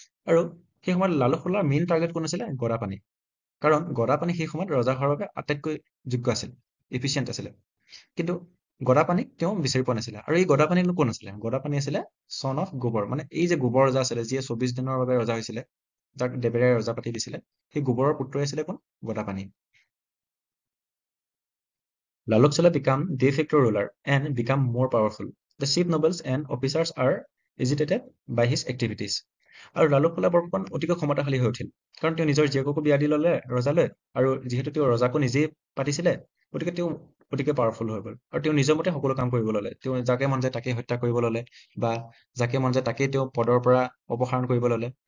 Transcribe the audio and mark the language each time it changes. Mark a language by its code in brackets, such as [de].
[as] আৰু সেই সময়ত লালুকচোলাৰ মেইন টাৰ্গেট কোন আছিলে, গদাপাণি। কাৰণ গদাপাণি সেই সময়ত ৰজা হোৱাৰ বাবে আটাইতকৈ যোগ্য আছিল, এফিচিয়েণ্ট আছিলে। কিন্তু গদাপাণিক তেওঁ বিচাৰি পোৱা নাছিলে। আৰু এই গদাপাণিনো কোন আছিলে, গদাপাণি আছিলে [en] Son of Gobar. [as] মানে এই যে গোবৰ ৰজা আছিলে, যিয়ে 24 দিনৰ বাবে ৰজা হৈছিলে, যাক দেবেৰাই ৰজা পাতি দিছিলে, সেই গোবৰৰ পুত্ৰই আছিলে কোন, Gadapani. [en] Laluksola became de facto ruler and became more powerful. The chief nobles and officers are agitated by his activities. [as] আৰু লালুকচোলা বৰফুকন অতিকৈ ক্ষমতাশালী হৈ উঠিল, কাৰণ তেওঁ নিজৰ জীয়েককো বিয়া দি ল'লে ৰজালৈ, আৰু যিহেতু তেওঁ ৰজাকো নিজেই পাতিছিলে, গতিকে তেওঁ অতিকে পাৱাৰফুল হৈ গ'ল। আৰু তেওঁ নিজৰ মতে সকলো কাম কৰিব ল'লে। তেওঁ যাকে মন যায় তাকে হত্যা কৰিব ল'লে, বা যাকে মন যায় তাকেই তেওঁ পদৰ পৰা অপসাৰণ কৰিব ল'লে।